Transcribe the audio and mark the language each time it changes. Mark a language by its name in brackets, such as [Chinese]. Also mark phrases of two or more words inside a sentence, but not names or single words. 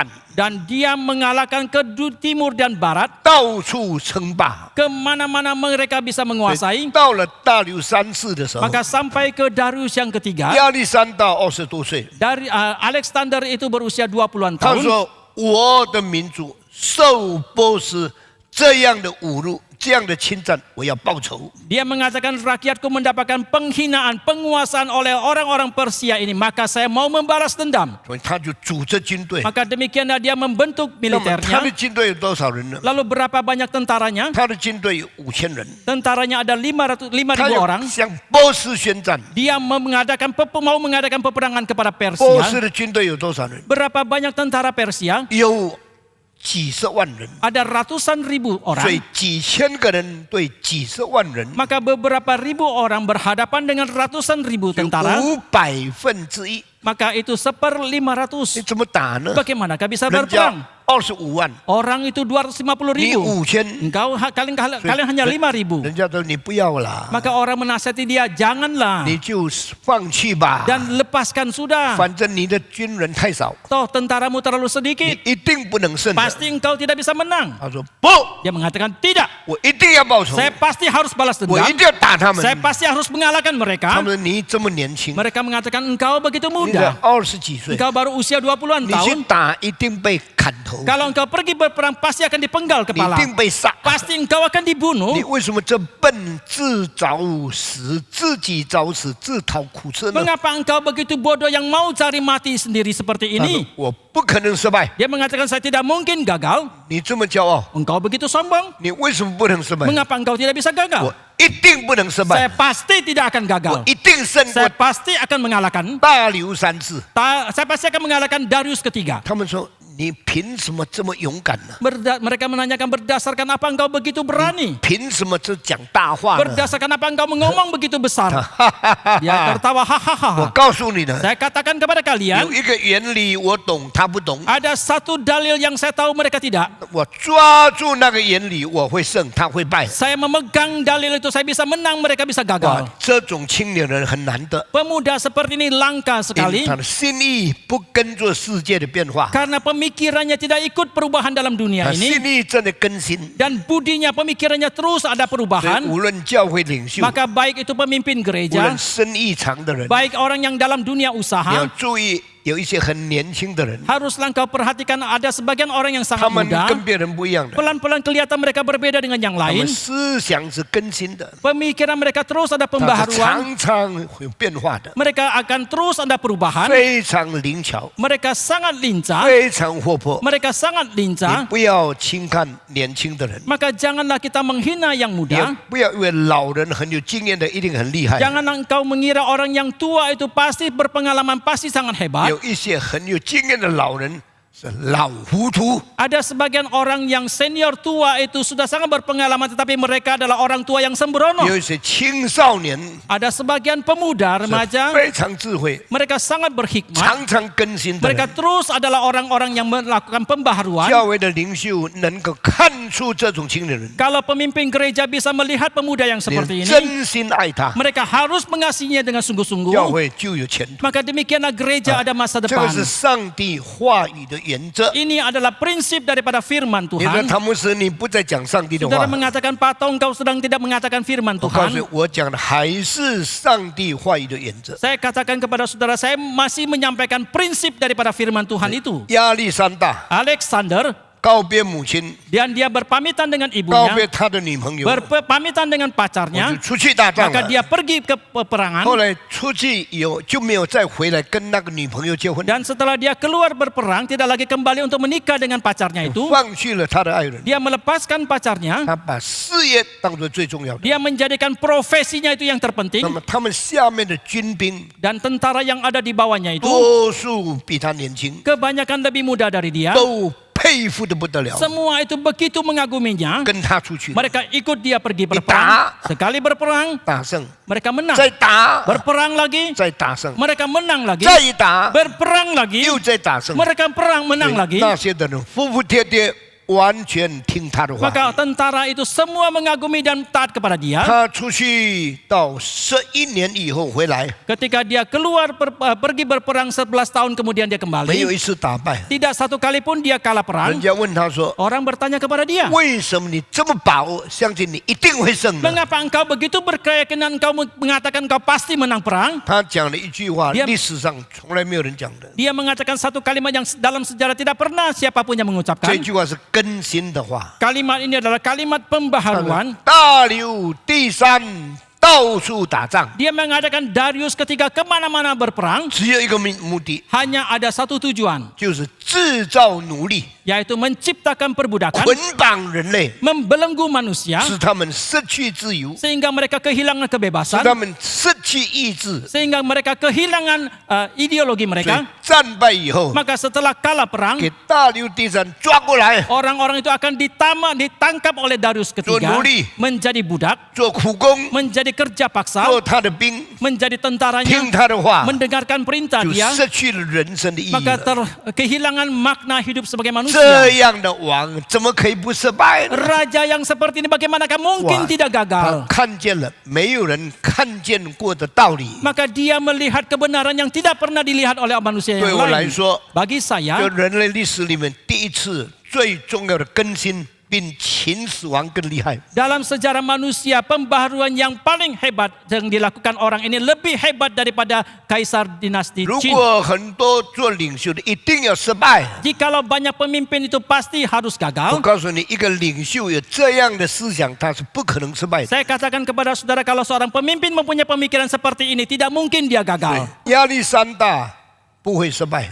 [Indonesian] dan dia mengalahkan ke timur dan barat, [Chinese] 到处称霸。 [Indonesian] kemana-mana mereka bisa menguasai. [Chinese] 到了大流三世的时候， [Indonesian] Maka sampai ke Darius yang ketiga, [Chinese] 亚历山大20多岁， [Indonesian] dari Alexander itu berusia 20-an [Chinese] 他 [Indonesian] tahun. [Chinese] 说：“我的民族受波斯这样的侮辱，这样的侵占，我要报仇。 [Indonesian] Dia mengatakan rakyatku mendapatkan penghinaan, penguasaan oleh orang-orang Persia ini, maka saya mau membalas dendam. ” [Chinese] 所以他就组织军队。 [Indonesian] Maka demikianlah dia membentuk [Chinese] 那么他的 [Indonesian] militernya. [Chinese] 军队有多少人呢？ [Indonesian] Lalu berapa banyak tentaranya? [Chinese] 他的军队有5000人。 [Indonesian] Tentaranya ada 5.000 [Chinese] 他 [Indonesian] orang. [Chinese] 要向波斯宣战。 [Indonesian] Dia mau mengadakan peperangan kepada [Chinese] 波斯 [Indonesian] Persia. [Chinese] 的军队有多少人？ [Indonesian] Berapa banyak tentara Persia? [Chinese] 有几十万人， [Indonesian] ada ratusan ribu [Chinese] 所 [Indonesian] orang. [Chinese] 以几千个人对几十万人， [Indonesian] Maka beberapa ribu orang berhadapan dengan ratusan ribu tentara. 1/500， Maka itu 1/500. [Chinese] 你怎么打呢？ [Indonesian] Bagaimanakah bisa [Chinese] 人家 [Indonesian] berperang? [Chinese] 25万， [Indonesian] Orang itu 250 [Chinese] 你 [Indonesian] ribu. 5000， Kalian hanya 5.000. [Chinese] 人家说你不要啦， [Indonesian] Maka orang menasihati dia, janganlah [Chinese] 你就放弃吧， [Indonesian] dan lepaskan sudah. [Chinese] 反正你的军人太少， [Indonesian] Toh tentaramu terlalu [Chinese] 你 [Indonesian] sedikit, [Chinese] 一定不能胜的。 [Indonesian] pasti engkau tidak bisa menang. [Chinese] 他说不， [Indonesian] Dia mengatakan tidak. [Chinese] 我一定要报仇， [Indonesian] Saya pasti harus balas [Chinese] 我 [Indonesian] dendam. [Chinese] 一定要打他们。 [Indonesian] Saya pasti harus mengalahkan [Chinese] 他 [Indonesian] mereka. [Chinese] 们说你这么年轻， [Indonesian] Mereka mengatakan engkau begitu [Chinese] 你才 [Indonesian] muda. [Chinese] 20几岁， [Indonesian] Engkau baru usia 20-an [Chinese] 你去 [Indonesian] tahun. [Chinese] 打一定被砍头， [Indonesian] Kalau engkau pergi berperang pasti akan dipenggal [Chinese] 你一 [Indonesian] kepala. [Chinese] 定被杀。 [Indonesian] Pasti engkau akan [Chinese] 你 [Indonesian] dibunuh. [Chinese] 为什么这笨自找死，自己找死，自讨苦吃呢？ [Indonesian] Mengapa engkau begitu bodoh yang mau cari mati sendiri seperti [Chinese] 他说 [Indonesian] ini? [Chinese] 我不可能失败， [Indonesian] Dia mengatakan saya tidak mungkin gagal. [Chinese] 你这么骄傲， [Indonesian] Engkau begitu sombong. [Chinese] 你为什么不能失败？ [Indonesian] Mengapa engkau tidak bisa [Chinese] 我 [Indonesian] gagal? [Chinese] 一定不能失 [Indonesian] Saya [Chinese] 败， [Indonesian] pasti tidak akan [Chinese] 我 [Indonesian] gagal. [Chinese] 一定胜 [Indonesian] Saya [Chinese] 过 [Indonesian] pasti akan mengalahkan. [Chinese] 大流3次。 [Indonesian] Saya pasti akan mengalahkan Darius ketiga. [Chinese] 他们说你凭什么这么勇敢呢？ [Indonesian] Mereka menanyakan berdasarkan apa engkau begitu berani? [Chinese] 凭什么这讲大话呢？ [Indonesian] Berdasarkan apa engkau ngomong begitu besar? Dia tertawa [Chinese] 我 hahaha. 告诉你呢， [Indonesian] Saya katakan kepada [Chinese] 有 [Indonesian] kalian, [Chinese] 一个原理我懂，他不懂。 [Indonesian] ada satu dalil yang saya tahu mereka tidak. [Chinese] 我抓住那个原理，我会胜，他会败。 [Indonesian] Saya memegang dalil itu, saya bisa menang, mereka bisa 哇 gagal.， [Chinese] 这种青年人很难得， [Indonesian] Pemuda seperti ini langka [Chinese] 因为 [Indonesian] sekali [Chinese] 他的心意不跟着世界的变化， [Indonesian] karena pemikirannya tidak ikut perubahan dalam [Chinese] 他 [Indonesian] dunia [Chinese] 心 [Indonesian] ini [Chinese] 意真的更新。 [Indonesian] dan budinya, pemikirannya terus ada [Chinese] 所以 [Indonesian] perubahan. [Chinese] 无论教会领袖， [Indonesian] Maka baik itu pemimpin [Chinese] 无 [Indonesian] gereja, [Chinese] 论生意场的人， [Indonesian] baik orang yang dalam dunia [Chinese] 你要 [Indonesian] usaha, [Chinese] 注意，有一些很年轻的人， [Indonesian] haruslah engkau perhatikan ada sebagian orang yang [Chinese] 他 [Indonesian] sangat [Chinese] 们 [Indonesian] muda. [Chinese] 跟别人不一样的， [Indonesian] Pelan-pelan kelihatan mereka berbeda dengan yang [Chinese] 他 [Indonesian] lain. [Chinese] 们思想是更新的， [Indonesian] Pemikiran mereka terus ada [Chinese] 他是 [Indonesian] pembaharuan. [Chinese] 常常会有变化的， [Indonesian] Mereka akan terus ada perubahan. [Chinese] 非常灵巧， [Indonesian] Mereka sangat lincah. [Chinese] 非常活泼。 [Indonesian] Mereka sangat [Chinese] 你 [Indonesian] lincah. [Chinese] 不要轻看年轻的人， [Indonesian] Maka janganlah kita menghina yang [Chinese] 也 [Indonesian] muda. [Chinese] 不要以为老人很有经验的一定很厉害。 [Indonesian] Jangan engkau mengira orang yang tua itu pasti berpengalaman, pasti sangat hebat. [Chinese] 有一些很有经验的老人是老糊涂， [Indonesian] Ada sebagian orang yang senior tua itu sudah sangat berpengalaman, tetapi mereka adalah orang tua yang sembrono. [Chinese] 有一些青少年 [Indonesian] Ada sebagian pemuda, [Chinese] 是 [Indonesian] remaja, [Chinese] 非常智慧， [Indonesian] mereka sangat berhikmat. [Chinese] 常常更新的 [Indonesian] Mereka [Chinese] 人。 [Indonesian] terus adalah orang-orang yang melakukan pembaharuan. [Chinese] 教会的领袖能够看出这种青年人， [Indonesian] Kalau pemimpin gereja bisa melihat pemuda yang [Chinese] 你 [Indonesian] seperti ini, [Chinese] 真心爱他， [Indonesian] mereka harus mengasihinya dengan [Chinese] 教 [Indonesian] sungguh-sungguh. [Chinese] 会就有前途。 [Indonesian] Maka demikianlah gereja ada masa [Chinese] 这 [Indonesian] depan. [Chinese] 个是上帝话语的原则。 [Indonesian] Ini adalah prinsip daripada firman [Chinese] 你说 [Indonesian] Tuhan. [Chinese] 唐牧师，你不再讲上帝的 [Indonesian] Saudara [Chinese] 话， [Indonesian] mengatakan, Pak Tong, kau sedang tidak mengatakan firman [Chinese] 我告诉你 [Indonesian] Tuhan. [Chinese] 我讲的还是上帝话语的原则。 [Indonesian] Saya katakan kepada saudara, saya masih menyampaikan prinsip daripada firman Tuhan itu. [Chinese] 亚历山大 [Indonesian] Alexander, [Chinese] 告别母亲， [Indonesian] dan dia berpamitan dengan [Chinese] 告 [Indonesian] ibunya, [Chinese] 别他的女朋友， [Indonesian] berpamitan dengan [Chinese] 我 [Indonesian] pacarnya, [Chinese] 就出去打仗 [Indonesian] maka [Chinese] 了。 [Indonesian] dia pergi ke peperangan. [Chinese] 后来出去就没有再回来跟那个女朋友结婚， [Indonesian] Dan setelah dia keluar berperang, tidak lagi kembali untuk menikah dengan pacarnya itu. [Chinese] 放弃了他的爱人， [Indonesian] Dia melepaskan pacarnya. [Chinese] 他把事业当作最重要的。 [Indonesian] Dia menjadikan profesinya itu yang [Chinese] 那 [Indonesian] terpenting. [Chinese] 么他们下面的军兵 [Indonesian] Dan tentara yang ada di bawahnya itu, [Chinese] 多数比他年轻， [Indonesian] kebanyakan lebih muda dari dia. [Chinese] 都佩服的不得了， [Indonesian] Semua itu begitu mengaguminya. [Chinese] 跟他出去 [Indonesian] Mereka ikut dia pergi berperang. Sekali berperang, [Chinese] 打胜， [Indonesian] mereka menang. [Chinese] 再打， [Indonesian] Berperang lagi, [Chinese] 再打胜， [Indonesian] mereka menang lagi. [Chinese] 再一打， [Indonesian] Berperang lagi, [Chinese] 又再打胜。 [Indonesian] mereka perang menang lagi. [Chinese] 那些的人服服帖帖，完全听他的话。 [Indonesian] Maka tentara itu semua mengagumi dan taat kepada dia. [Chinese] 他出去到11年以后回来， [Indonesian] Ketika dia keluar pergi berperang 11 tahun kemudian dia [Chinese] 没有 [Indonesian] kembali. [Chinese] 一次打败。 [Indonesian] Tidak satu kali pun dia kalah [Chinese] 人 [Indonesian] perang. [Chinese] 家问他说 [Indonesian] Orang bertanya kepada：“ dia, [Chinese] 为什么你这么把握，相信你一定会胜呢？ [Indonesian] mengapa engkau begitu berkeyakinan engkau mengatakan engkau pasti menang perang?” [Chinese] 他讲了一句话， [Indonesian] Dia- [Chinese] 历史上从来没有人讲的。 [Indonesian] Dia mengatakan satu kalimat yang dalam sejarah tidak pernah siapapun yang [Chinese] 这 [Indonesian] mengucapkan. [Chinese] 句话是更新的话。 [Indonesian] Kalimat ini adalah kalimat pembaharuan. [Chinese] 大流第三到处打仗， [Indonesian] Dia mengatakan Darius ketika kemana-mana berperang [Chinese] 只有一个目的， [Indonesian] hanya ada satu tujuan, [Chinese] 就是制造奴隶， [Indonesian] yaitu menciptakan perbudakan, [Chinese] 捆绑人类， [Indonesian] membelenggu manusia [Chinese] 使他们失去自由， [Indonesian] sehingga mereka kehilangan [Chinese] 使 [Indonesian] kebebasan, [Chinese] 他们失去意志。 [Indonesian] sehingga mereka kehilangan ideologi [Chinese] 所以 [Indonesian] mereka. [Chinese] 战败以后， [Indonesian] maka setelah kalah perang, [Chinese] 给大流第三抓过来， [Indonesian] orang-orang itu akan ditangkap oleh Darius ketiga, Nuri. menjadi budak, [Chinese] 做苦工， [Indonesian] menjadi kerja paksa, [Chinese] 做他的兵， [Indonesian] menjadi tentaranya, [Chinese] 听他的话， [Indonesian] mendengarkan perintah [Chinese] 就 [Indonesian] dia, [Chinese] 失去了人生的意义 [Indonesian] maka [Chinese] 了。 [Indonesian] kehilangan makna hidup sebagai [Chinese] 这 [Indonesian] manusia. [Chinese] 样的王怎么可以不失败呢？ [Indonesian] Raja yang seperti ini bagaimanakah mungkin Wah, tidak [Chinese] 他 [Indonesian] gagal? [Chinese] 看见了没有人看见过的道理。 [Indonesian] Maka dia melihat kebenaran yang tidak pernah dilihat oleh manusia [Chinese] 对 [Indonesian] yang [Chinese] 我来 [Indonesian] lain. [Chinese] 说， [Indonesian] Bagi [Chinese] 就 [Indonesian] saya, [Chinese] 人类历史里面第一次最重要的更新，比秦始皇更厉害。 [Indonesian] dalam sejarah manusia, pembaharuan yang paling hebat yang dilakukan orang ini lebih hebat daripada kaisar dinasti [Chinese] 如 [Indonesian] Qin. [Chinese] 果很多做领袖的一定要失败， [Indonesian] Jikalau banyak pemimpin itu pasti harus [Chinese] 我 [Indonesian] gagal. [Chinese] 告诉你，一个领袖有这样的思想，他是不可能失败的。 [Indonesian] Saya katakan kepada saudara, kalau seorang pemimpin mempunyai pemikiran seperti ini, tidak mungkin dia gagal. [Chinese] 亚历山大不会失败，